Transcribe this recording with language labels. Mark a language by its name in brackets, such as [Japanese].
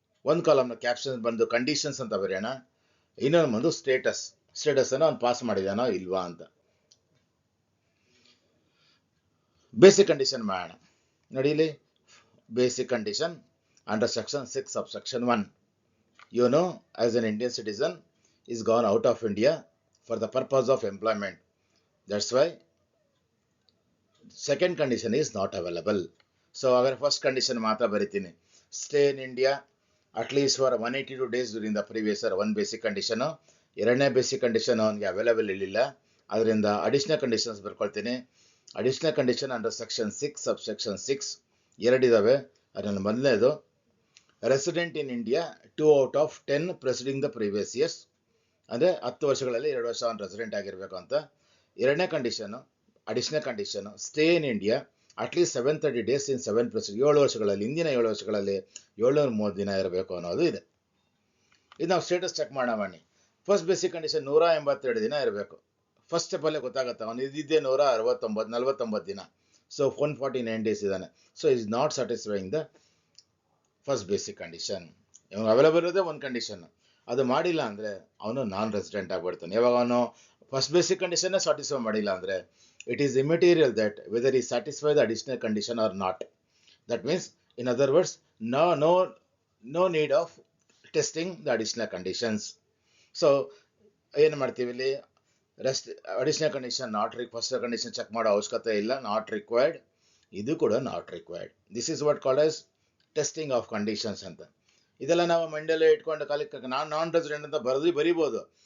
[Kannada] ಒಂದು ಕಾಲಮ್ನ ಕ್ಯಾಪ್ಷನ್ ಬಂದು ಕಂಡೀಷನ್ಸ್ ಅಂತ ಬರೆಯೋಣ, ಇನ್ನೊಂದು ಬಂದು ಸ್ಟೇಟಸ್ ಅನ್ನು ಅವ್ನು ಪಾಸ್ ಮಾಡಿದಾನೋ ಇಲ್ವಾ ಅಂತ. ಬೇಸಿಕ್ ಕಂಡೀಷನ್ ಮಾಡೋಣ ನೋಡಿ. ಇಲ್ಲಿ basic condition under section 6 of section 1. [English] You know, as an Indian citizen is gone out of India for the purpose of employment. That's why second condition is not available. So agar first condition [Kannada] ಮಾತ್ರ ಬರಿತೀನಿ, [English] stay in India at least for 182 days during the previous year, one basic condition. [Kannada] ಎರಡನೇ basic condition ಅವನಿಗೆ available ಇರಲಿಲ್ಲ, ಅದರಿಂದ additional conditions ಬರ್ಕೊಳ್ತೀನಿ. Additional condition under section 6 of section 6 ಎರಡಿದಾವೆ. [English] ಅದರಲ್ಲಿ ಮೊದಲನೇದು resident in India 2 out of 10 preceding the previous years, [Kannada] ಅಂದರೆ 10 ವರ್ಷಗಳಲ್ಲಿ 2 ವರ್ಷ ಅವನು ರೆಸಿಡೆಂಟ್ ಆಗಿರಬೇಕು ಅಂತ. ಎರಡನೇ condition additional condition [English] stay in India at least 730 days in 7 precede, [Kannada] 7 ವರ್ಷಗಳಲ್ಲಿ ಹಿಂದಿನ 7 ವರ್ಷಗಳಲ್ಲಿ 730 ದಿನ ಇರಬೇಕು ಅನ್ನೋದು ಇದೆ. ಇದು ನಾವು ಸ್ಟೇಟಸ್ ಚೆಕ್ ಮಾಡೋಣ ಬನ್ನಿ. ಫಸ್ಟ್ ಬೇಸಿಕ್ ಕಂಡೀಷನ್ 182 ದಿನ ಇರಬೇಕು. ಫಸ್ಟ್ ಸ್ಟೆಪ್ಪಲ್ಲೇ ಗೊತ್ತಾಗುತ್ತೆ ಅವನು ಇದ್ದಿದ್ದೇ 149 ದಿನ. [English] So 149 days ಇದ್ದಾನೆ. So is not satisfying the first basic condition. [Kannada] ಇವಾಗ ಅವೈಲೇಬಲ್ ಇರೋದೇ ಒಂದು ಕಂಡೀಷನ್, ಅದು ಮಾಡಿಲ್ಲ ಅಂದರೆ ಅವನು ನಾನ್ ರೆಸಿಡೆಂಟ್ ಆಗಿಬಿಡ್ತಾನೆ. ಯಾವಾಗ ಅವನು ಫಸ್ಟ್ ಬೇಸಿಕ್ ಕಂಡೀಷನ್ನೇ ಸ್ಯಾಟಿಸ್ಫೈ ಮಾಡಿಲ್ಲ ಅಂದರೆ [English] it is immaterial that whether he satisfies the additional condition or not. That means, in other words, no need of testing the additional conditions. [Kannada] So ಏನು ಮಾಡ್ತೀವಿ ಇಲ್ಲಿ, rest additional condition not first condition check ಮಾಡೋ ಅವಶ್ಯಕತೆ ಇಲ್ಲ, [English] Not required. [Kannada] ಇದು ಕೂಡ [English] Not required. This is what called as testing of conditions ಅಂತ. [Kannada] ಇದೆಲ್ಲ ನಾವು ಮಂಡ್ಯಲ್ಲೇ ಇಟ್ಕೊಂಡು ಕಾಲಕ್ಕೆ ನಾನ್ ರೆಸಿಡೆಂಟ್ ಅಂತ ಬರೀಬೋದು.